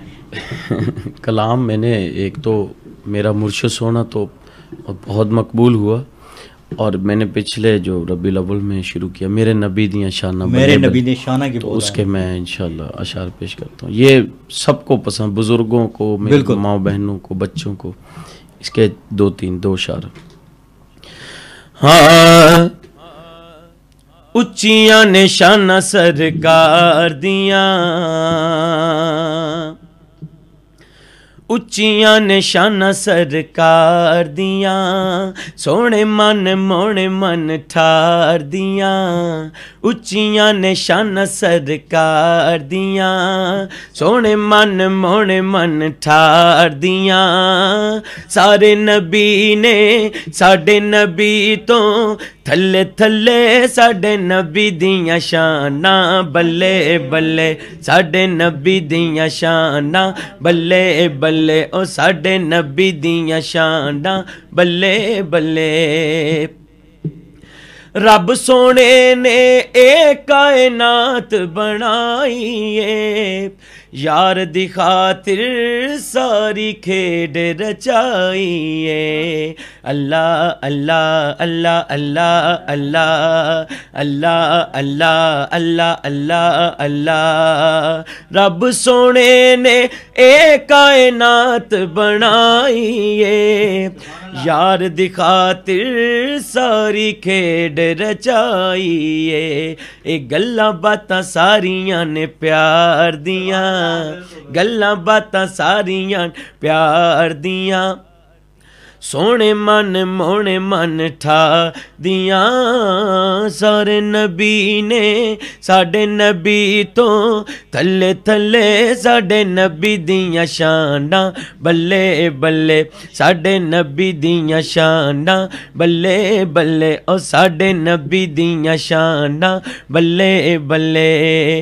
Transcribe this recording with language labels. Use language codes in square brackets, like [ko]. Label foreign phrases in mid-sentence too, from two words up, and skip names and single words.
[ur] کلام میں نے ایک تو میرا مرشد سونا تو بہت مقبول ہوا, اور میں نے پچھلے جو ربیع الاول میں شروع کیا [pa] میرے نبی دیاں شانہ میرے نبی نے شانہ کی, [ur] تو اس کے میں انشاءاللہ اشعار پیش کرتا ہوں. یہ سب کو پسند, بزرگوں کو, میرے ماں بہنوں کو, بچوں کو. اس کے دو اشعار. [pa] ہاں اچیاں نے شانہ سرکار دیاں, اچیاں نے شانہ سرکار دیاں, سونے من مونے من ٹھار دیاں. اچیاں نے شانہ سرکار دیاں, سونے من مونے من ٹھار دیاں. سارے نبی نے ساڈے نبی تو تھلے تھلے ساڈے نبی دیاں شاناں, بلے بلے ساڈے نبی دیاں شاناں, بلے بلے او ساڈے نبی دیاں شاناں, بلے بلے. رب سونے نے اے کائنات بنائی ہے, یار دی خاطر ساری کھیڈ رچائی ہے. [ar] اللہ اللہ اللہ اللہ اللہ اللہ اللہ اللہ اللہ اللہ. [pa] رب سونے نے اے کائنات بنائی ہے, یار دی خاطر ساری کھیڈ رچائی ہے. اے گلاں باتاں ساریاں نے پیار دیاں, گلاں باتاں ساریاں پیار دیاں. سونے من مونے من ٹھا دیاں. سارے نبی نے ساڈے نبی تو تھلے تھلے ساڈے نبی دیاں شاناں, بلے بلے ساڈے نبی دیاں شاناں, بلے بلے او ساڈے نبی دیاں شاناں, بلے بلے.